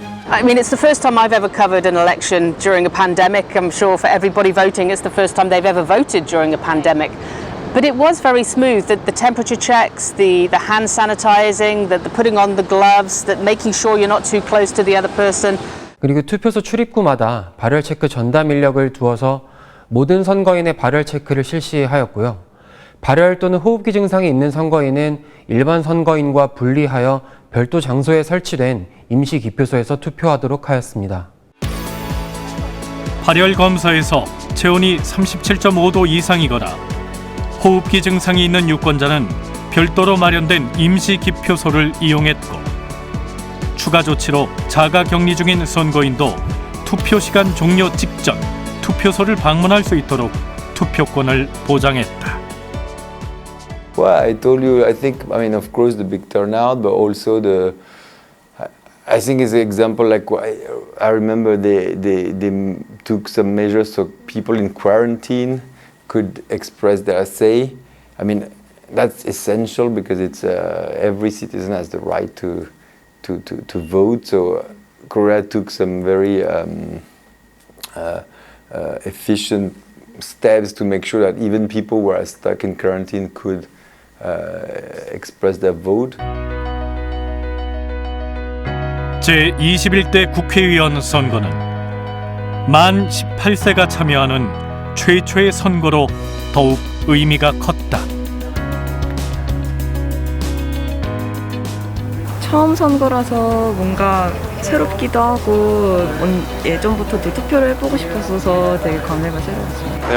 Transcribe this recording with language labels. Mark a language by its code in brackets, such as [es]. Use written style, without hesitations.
[en] I mean, it's the first time I've ever covered an election during a pandemic. I'm sure for everybody voting, it's the first time they've ever voted during a pandemic. But it was very smooth, the temperature checks, the hand sanitizing, the putting on the gloves, that making sure you're not too close to the other person. [ko] 그리고 투표소 출입구마다 발열 체크 전담 인력을 두어서 모든 선거인의 발열 체크를 실시하였고요. 발열 또는 호흡기 증상이 있는 선거인은 일반 선거인과 분리하여 별도 장소에 설치된 임시 기표소에서 투표하도록 하였습니다. 발열 검사에서 체온이 37.5도 이상이거나 호흡기 증상이 있는 유권자는 별도로 마련된 임시 기표소를 이용했고, 추가 조치로 자가 격리 중인 선거인도 투표 시간 종료 직전 투표소를 방문할 수 있도록 투표권을 보장했다. [en] Well, I told you, I think, I mean, of course, the big turnout, but also I think it's an example like I remember they took some measures so people in quarantine could express their say. I mean, that's essential because it's every citizen has the right to vote. So Korea took some very efficient steps to make sure that even people who are stuck in quarantine could express their vote. [ko] 제21대 국회의원 선거는 만 18세가 참여하는 최초의 선거로 더욱 의미가 컸다. 처음 선거라서 뭔가 새롭기도 하고 예전부터도 투표를 해보고 싶었어서 되게 감회가 새로웠어요.